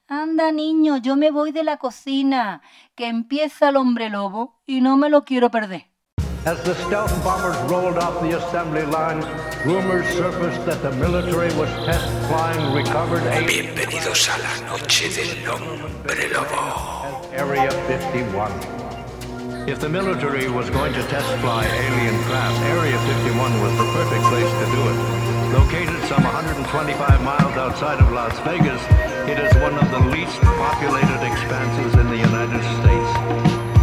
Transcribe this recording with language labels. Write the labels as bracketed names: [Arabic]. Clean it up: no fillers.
[Spanish] Anda, niño, yo me voy de la cocina. Que empieza el hombre lobo y no me lo quiero perder. [English] As the stealth bombers rolled off the assembly line, rumors surfaced that the military was test flying recovered aliens. [Spanish] Bienvenidos a la noche del hombre lobo. [English] Area 51. If the military was going to test fly alien craft, Area 51 was the perfect place to do it. Located some 125 miles outside of Las Vegas, it is one of the least populated expanses in the United States.